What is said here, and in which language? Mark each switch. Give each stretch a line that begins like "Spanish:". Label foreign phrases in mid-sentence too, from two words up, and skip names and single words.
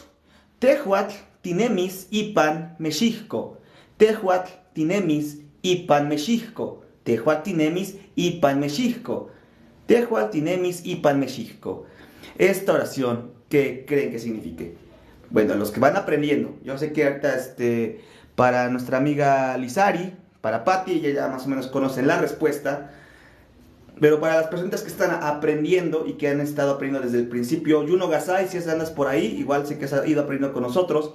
Nahuatl languages: Tehuatl tinemis ipan mexicco. Tehuatl tinemis ipan mexicco. Tehuatl tinemis ipan mexicco. Tehuatl tinemis ipan mexicco.
Spanish: Esta oración, ¿qué creen que signifique? Bueno, los que van aprendiendo. Yo sé que ahorita para nuestra amiga Lizari, para Patti, ella ya más o menos conoce la respuesta. Pero para las personas que están aprendiendo y que han estado aprendiendo desde el principio, Yuno Gasai, si andas por ahí, igual sé que has ido aprendiendo con nosotros.